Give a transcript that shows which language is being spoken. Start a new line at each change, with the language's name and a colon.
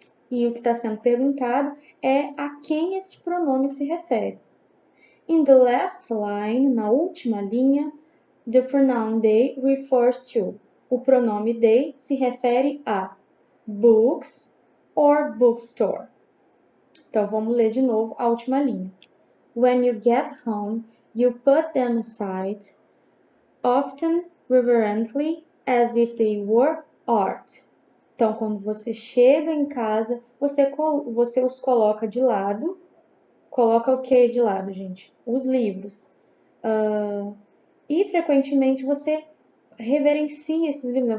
Portuguese: E o que está sendo perguntado é a quem esse pronome se refere.
English: In the last line,
Portuguese: na última linha,
English: the pronoun they refers to.
Portuguese: O pronome they se refere a
English: books or bookstore.
Portuguese: Então, vamos ler de novo a última linha.
English: When you get home, you put them aside, often reverently, as if they were art.
Portuguese: Então, quando você chega em casa, você os coloca de lado. Coloca o que de lado, gente? Os livros. E, frequentemente, você reverencia esses livros. Né?